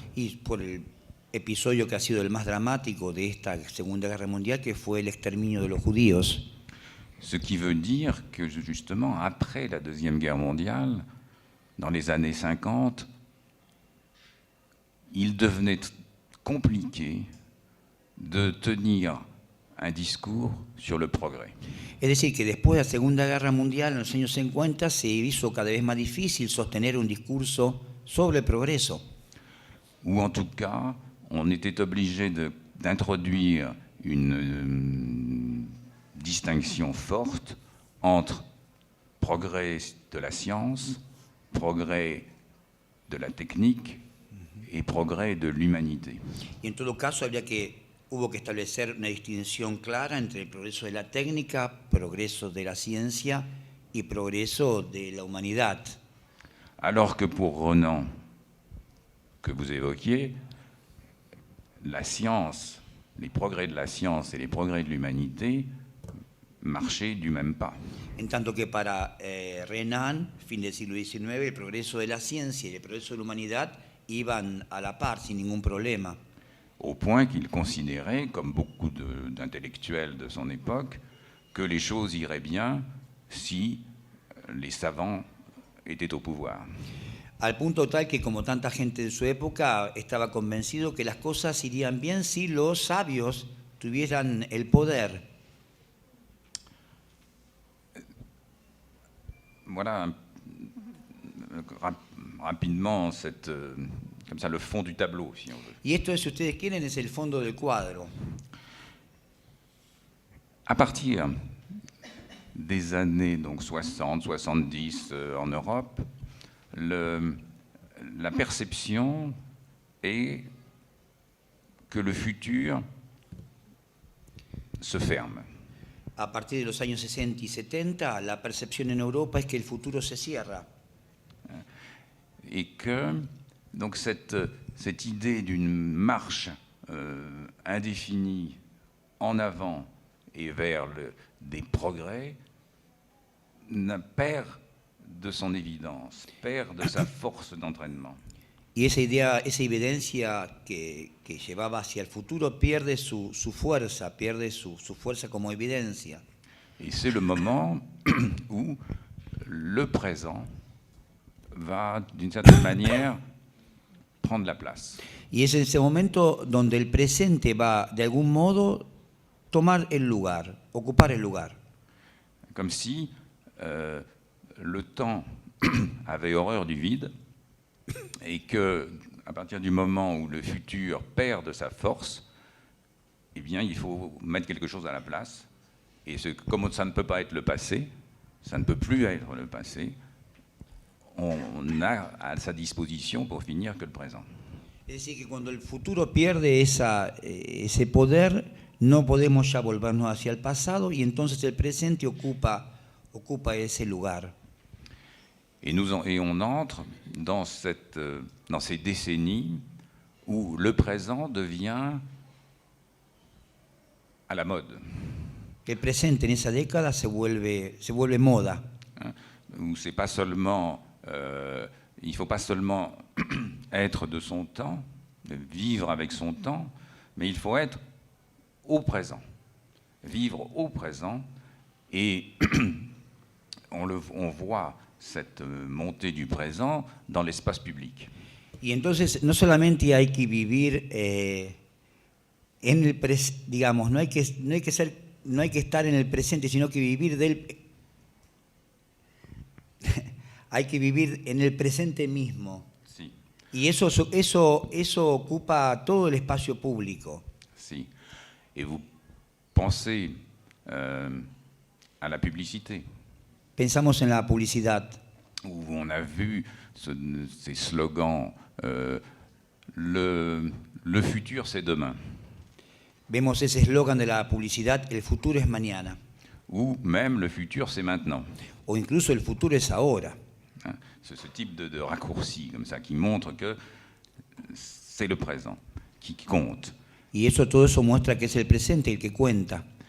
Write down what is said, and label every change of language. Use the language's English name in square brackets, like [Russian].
[Spanish] y por el episodio que ha sido el más dramático de esta Segunda Guerra Mundial, que fue el exterminio de los judíos. [French] Ce qui veut dire que justement, après la Deuxième Guerre mondiale, dans les années 50, il devenait compliqué de tenir un discours sur le progrès. [Spanish] Es decir, que después de la Segunda Guerra Mundial, en los años 50, se hizo cada vez más difícil sostener un discurso sobre el progreso. [French] Ou en tout cas, on était obligé d'introduire une distinction forte entre progrès de la science, progrès de la technique et progrès de l'humanité. [Spanish] Y en todo caso, hubo que establecer una distinción clara entre el progreso de la técnica, progreso de la ciencia y progreso de la humanidad. [French] Alors que pour Renan, que vous évoquiez, la science, les progrès de la science et les progrès de l'humanité marchaient du même pas. [Spanish] En tanto que para Renan, fin del siglo XIX, el progreso de la ciencia y el progreso de la humanidad iban a la par, sin ningún problema. [French] Au point qu'il considérait, comme beaucoup d'intellectuels de son époque, que les choses iraient bien si les savants étaient au pouvoir. [Spanish] Al punto tal que, como tanta gente de su época, estaba convencido que las cosas irían bien si los sabios tuvieran el poder. [French] Voilà rapidement comme ça, le fond du tableau, si on veut. [Spanish] Y esto, si ustedes quieren, es el fondo del cuadro. [French] À partir des années donc 60, 70 en Europe, la perception est que le futur se ferme. [Spanish] A partir de los años 60 y 70, la percepción en Europa es que el futuro se cierra. [French] Et que donc cette idée d'une marche indéfinie en avant et vers des progrès perd de son évidence, perd de sa force d'entraînement. [Spanish] Y esa idea, esa evidencia que llevaba hacia el futuro pierde su fuerza, pierde su fuerza como evidencia. [French] Et c'est le moment où le présent va, d'une certaine manière, prendre la place. [Spanish] Y es en ese momento donde el presente va, de algún modo, tomar el lugar, ocupar el lugar. [French] Comme si le temps avait horreur du vide et que, à partir du moment où le futur perd de sa force, eh bien, il faut mettre quelque chose à la place. Et comme ça ne peut pas être le passé, ça ne peut plus être le passé, on a à sa disposition pour finir que le présent. [Spanish] Es decir, que cuando el futuro pierde ese poder, no podemos ya volvernos hacia el pasado y entonces el presente ocupa ese lugar. [French] Et on entre dans ces décennies où le présent devient à la mode. [Spanish] El presente en esa década se vuelve moda. [French] Où c'est pas seulement, il ne faut pas seulement être de son temps, vivre avec son temps, mais il faut être au présent, vivre au présent. Et on voit cette montée du présent dans l'espace public. [Spanish] Y entonces no solamente hay que vivir en el digamos, no hay que estar en el presente, sino que vivir hay que vivir en el presente mismo. Si, Y eso ocupa todo el espacio público. si. [French] Et vous pensez à la publicité, [Spanish] Pensamos en la publicidad, [French] où on a vu ces slogans le futur c'est demain, [Spanish] vemos ese eslogan de la publicidad, el futuro es mañana, [French] ou même le futur c'est maintenant. [Spanish] o incluso el futuro es ahora. [French] Hein, ce type de raccourci comme ça qui montre que c'est le présent qui compte. [Spanish] Y todo eso muestra que es el presente el que cuenta.